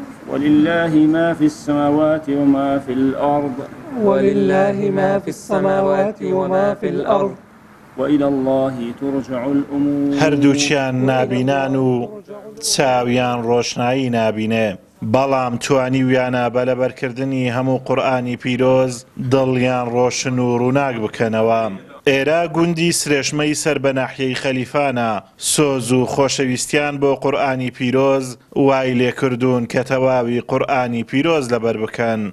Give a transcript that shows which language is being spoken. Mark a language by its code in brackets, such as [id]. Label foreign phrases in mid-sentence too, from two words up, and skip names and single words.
[ar] ولله ما في السماوات وما في الأرض ولله ما في السماوات وما في الأرض وإلى الله ترجع الأمور. [ckb] هەردووچیان نابینان و چاویان ڕۆشنایی نابینێ، بەڵام توانی ویانە بە لەبەرکردنی هەموو قورئانی پیرۆز دڵیان ڕۆشن و ڕووناک بکەنەوە. ئێرە گوندی سرێشمەی سەر بە ناحیەی خەلیفانە، سۆز و خۆشەویستیان بۆ قورئانی پیرۆز وای لێکردوون کە تەواوی قورئانی پیرۆز لەبەر بکەن.